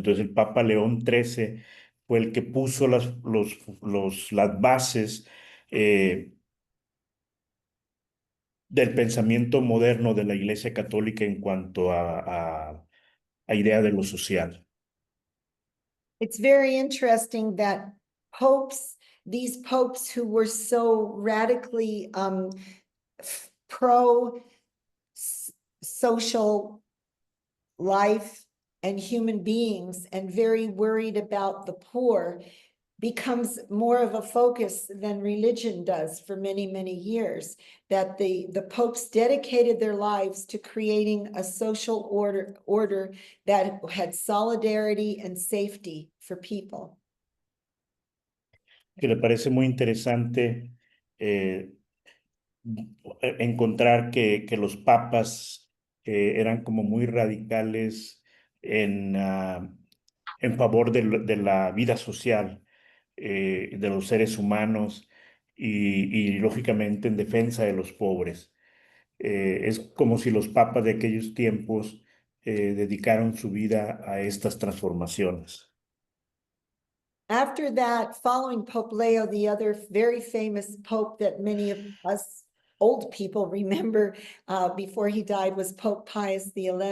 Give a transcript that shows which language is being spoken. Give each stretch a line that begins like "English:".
Spanish: Entonces el Papa León XIII fue el que puso las bases eh, del pensamiento moderno de la Iglesia Católica en cuanto a idea de lo social.
English: It's very interesting that these popes who were so radically pro social life and human beings and very worried about the poor becomes more of a focus than religion does for many, many years. That the popes dedicated their lives to creating a social order that had solidarity and safety for people.
Spanish: Que le parece muy interesante eh, encontrar que los papas eran como muy radicales en favor de la vida social de los seres humanos y lógicamente en defensa de los pobres. Es como si los papas de aquellos tiempos dedicaron su vida a estas transformaciones.
English: After that, following Pope Leo, the other very famous pope that many of us old people remember before he died was Pope Pius XI.